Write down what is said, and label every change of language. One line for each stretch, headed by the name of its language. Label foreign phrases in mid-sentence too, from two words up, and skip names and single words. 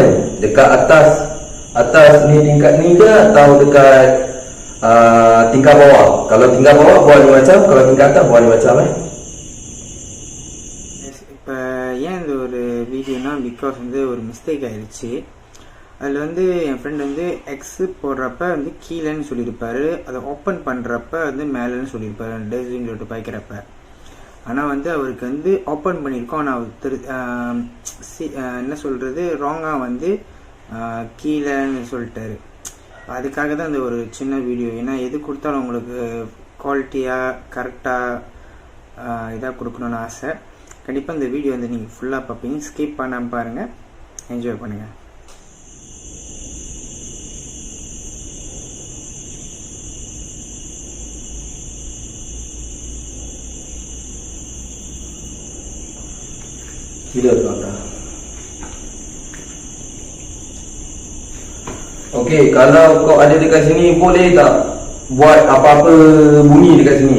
Malay: Dekat atas ni tingkat ni ke atau dekat tingkat bawah? Kalau tingkat bawah buat ni macam, kalau tingkat atas buat ni macam.
Tamil: இப்போ ஏன் இந்த ஒரு வீடியோனா, பிகாஸ் வந்து ஒரு மிஸ்டேக் ஆயிடுச்சு. அதில் வந்து என் ஃப்ரெண்ட் வந்து எக்ஸு போடுறப்ப வந்து கீழேன்னு சொல்லியிருப்பாரு, அதை ஓப்பன் பண்ணுறப்ப வந்து மேலேன்னு சொல்லியிருப்பாரு டேஸ்டின்னு சொல்லிட்டு பாய்க்கிறப்ப. ஆனால் வந்து அவருக்கு வந்து ஓப்பன் பண்ணியிருக்கோம், ஆனால் அவர் என்ன சொல்கிறது ராங்காக வந்து கீழேன்னு சொல்லிட்டாரு. அதுக்காக தான் இந்த ஒரு சின்ன வீடியோ. ஏன்னா எது கொடுத்தாலும் உங்களுக்கு குவாலிட்டியாக கரெக்டாக இதாக கொடுக்கணுன்னு ஆசை. கண்டிப்பாக இந்த வீடியோ வந்து நீங்கள் ஃபுல்லாக பார்ப்பீங்க, ஸ்கிப் பண்ணாமல் பாருங்கள், என்ஜாய் பண்ணுங்கள்.
Malay: Gila tuan-tuan. Okey, kalau kau ada dekat sini, boleh tak buat apa-apa bunyi dekat sini?